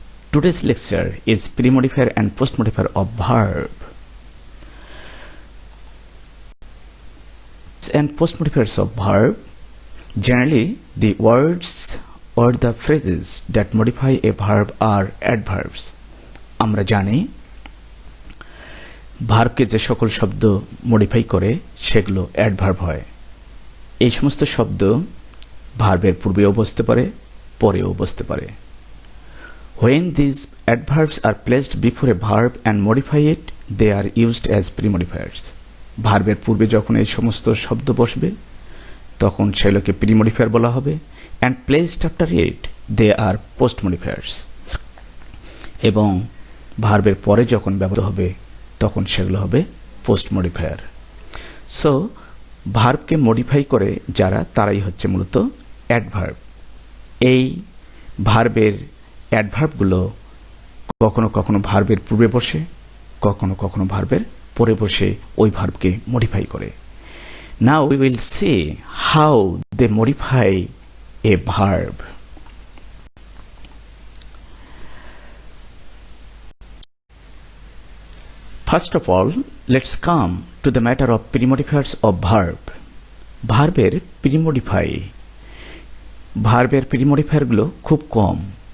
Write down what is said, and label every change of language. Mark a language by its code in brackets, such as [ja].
[en] Today's lecture is pre-modifier and post-modifier of verb. And post-modifiers of verb, generally the words or the phrases that modify a verb are adverbs. [bn] আমরা জানি ভার্বকে যে সকল শব্দ modify করে সেগুলো adverb হয়। এই সমস্ত শব্দ ভার্বের পূর্বেও বসতে পারে, পরেও বসতে পারে। [en] When these adverbs are placed before a verb and modify it, they are used as pre-modifiers. [bn] ভার্বের পূর্বে যখন এই সমস্ত শব্দ বসবে তখন সেগুলোকে প্রি-মডিফায়ার বলা হবে, [en] and placed after it they are post-modifiers. [bn] এবং ভার্বের পরে যখন ব্যবহৃত হবে তখন সেগুলো হবে পোস্ট-মডিফায়ার। সো ভার্বকে মডিফাই করে যারা, তারাই হচ্ছে মূলত অ্যাডভার্ব। এই ভার্বের অ্যাডভার্বগুলো কখনো কখনো ভার্বের পূর্বে বসে, কখনো কখনো ভার্বের পরে বসে ওই ভার্বকে মডিফাই করে। [en] Now we will see how they modify a verb. First of all, let's come to the matter of pre-modifiers of verb. [bn] ভার্বের প্রি-মডিফাই, ভার্বের প্রি-মডিফায়ারগুলো খুব কম।